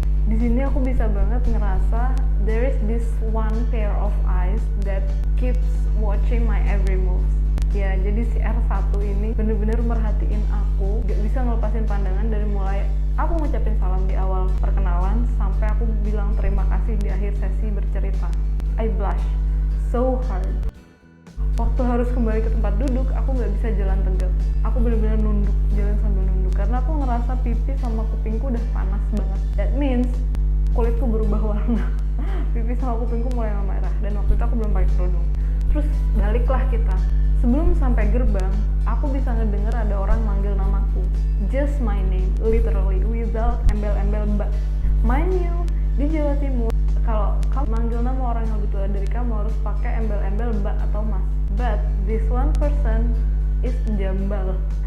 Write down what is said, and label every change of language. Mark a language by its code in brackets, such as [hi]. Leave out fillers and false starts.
[id] Di sini aku bisa banget ngerasa [en] there is this one pair of eyes that keeps watching my every move. [id] Ya, jadi si R1 ini bener-bener merhatiin aku, gak bisa ngelepasin pandangan dari mulai aku ngucapin salam di awal perkenalan sampai aku bilang terima kasih di akhir sesi bercerita. [en] I blush so hard. [id] Waktu harus kembali ke tempat duduk, aku nggak bisa jalan tegak. Aku benar-benar jalan sambil nunduk, karena aku ngerasa pipi sama kupingku udah panas banget. [en] That means [id] kulitku berubah warna. Pipi sama kupingku mulai merah, dan waktu itu aku belum pakai kerudung. Terus baliklah kita. Sebelum sampai gerbang, aku bisa ngedenger ada orang manggil namaku. [en] Just my name, literally, without [id] embel-embel mbak. [en] Mind you, [id] di Jawa Timur, kalau kamu manggil nama orang yang lebih tua dari kamu harus pakai embel-embel mbak atau mas. [en] But this one person is jambal.